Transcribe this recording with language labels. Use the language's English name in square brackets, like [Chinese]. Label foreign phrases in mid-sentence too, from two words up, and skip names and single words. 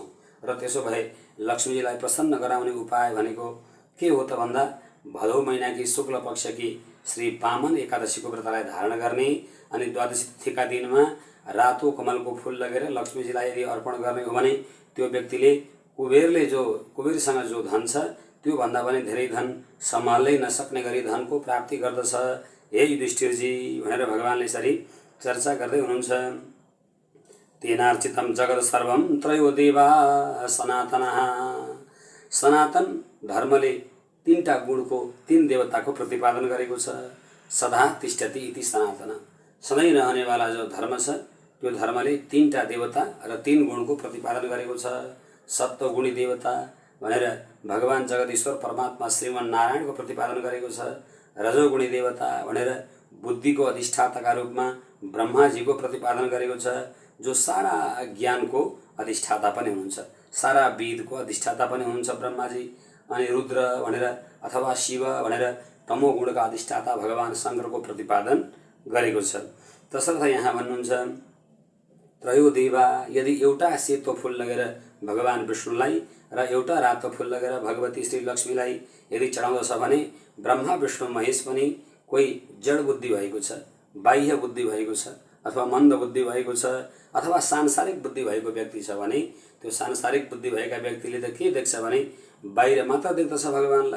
[Nepali] र त्यसो भए लक्ष्मीजीलाई प्रसन्न गराउने उपाय भनेको के हो त भन्दा भदौ महिनाकी शुक्ल पक्षकी श्री वामन एकादशीको व्रतलाई धारण गर्ने, अनि द्वादशी तिथिका दिनमा रातो कमलको फूल लगेर लक्ष्मीजीलाई यदि अर्पण गर्ने हो भने त्यो व्यक्तिले कुबेरसँग जो धन छ त्यो भन्दा पनि धेरै धन सम्हाल्नै नसक्ने गरी धनको प्राप्ति गर्दछ। हे युधिष्ठिरजी भनेर भगवानले यसरी चर्चा गर्दै हुनुहुन्छ। [Sanskrit] तेनार्चितम जगत सर्वम त्रयो देवा सनातनः। [Nepali] सनातन धर्मले तीनटा गुणको, तीन देवताको प्रतिपादन गरेको छ। [Sanskrit] सदा तिष्ठति इति सनातन, [Nepali] सधैँ रहनेवाला जो धर्म छ त्यो धर्मले तीनटा देवता र तीन गुणको प्रतिपादन गरेको छ। सत्वगुणी देवता भनेर भगवान जगदीश्वर परमात्मा श्रीमन नारायणको प्रतिपादन गरेको छ। रजोगुणी देवता भनेर बुद्धिको अधिष्ठाताका रूपमा ब्रह्माजीको प्रतिपादन गरेको छ, जो सारा ज्ञानको अधिष्ठाता पनि हुनुहुन्छ, सारा वेदको अधिष्ठाता पनि हुनुहुन्छ ब्रह्माजी। अनि रुद्र भनेर अथवा शिव भनेर तमोगुणका अधिष्ठाता भगवान शङ्करको प्रतिपादन गरेको छ। तसर्थ यहाँ भन्नुहुन्छ [Sanskrit] त्रयो देवा, [Nepali] यदि एउटा सेतो फूल लगेर भगवान विष्णुलाई र एउटा रातो फूल लगेर भगवती श्री लक्ष्मीलाई यदि चढाउँदछ भने ब्रह्मा विष्णु महेश पनि कोही जड बुद्धि भएको छ, बाह्य बुद्धि भएको छ, अथवा मन्द बुद्धि भएको छ, अथवा सांसारिक बुद्धि भएको व्यक्ति छ भने त्यो सांसारिक बुद्धि भएका व्यक्तिले त के देख्छ भने बाहिर मात्र देख्दछ भगवानलाई।